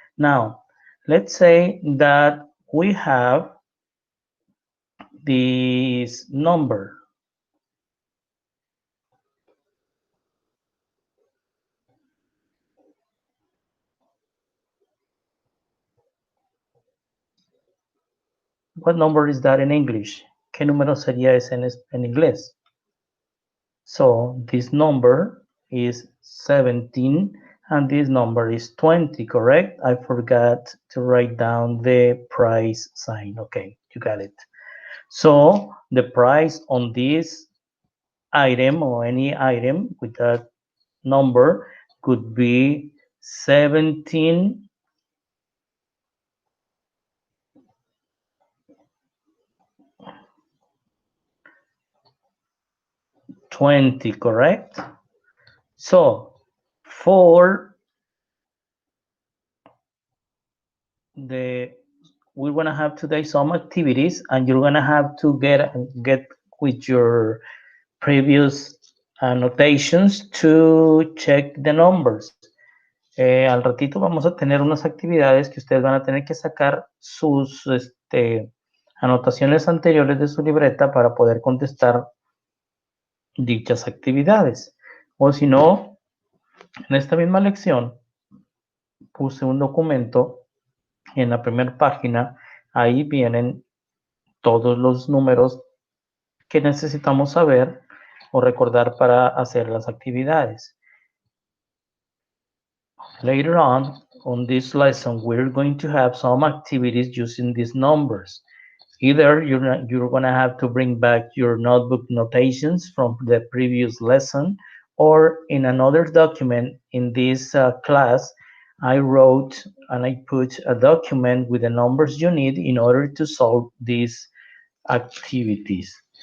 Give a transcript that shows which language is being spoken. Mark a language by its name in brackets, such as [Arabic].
[English] Now, let's say that we have this number. What number is that in English? [Spanish] ¿Qué número sería ese en inglés? [English] So this number is 17 and this number is 20, correct? I forgot to write down the price sign. Okay, you got it. So the price on this item or any item with that number could be 17, 20, correct? So for the we're gonna have today some activities, and you're gonna have to get with your previous annotations to check the numbers. [Spanish] Al ratito vamos a tener unas actividades que ustedes van a tener que sacar sus anotaciones anteriores de su libreta para poder contestar dichas actividades. O si no, en esta misma lección puse un documento en la primera página. Ahí vienen todos los números que necesitamos saber o recordar para hacer las actividades. [English] Later on this lesson, we're going to have some activities using these numbers. Either you're going to have to bring back your notebook notations from the previous lesson, or in another document in this class, I wrote and I put a document with the numbers you need in order to solve these activities.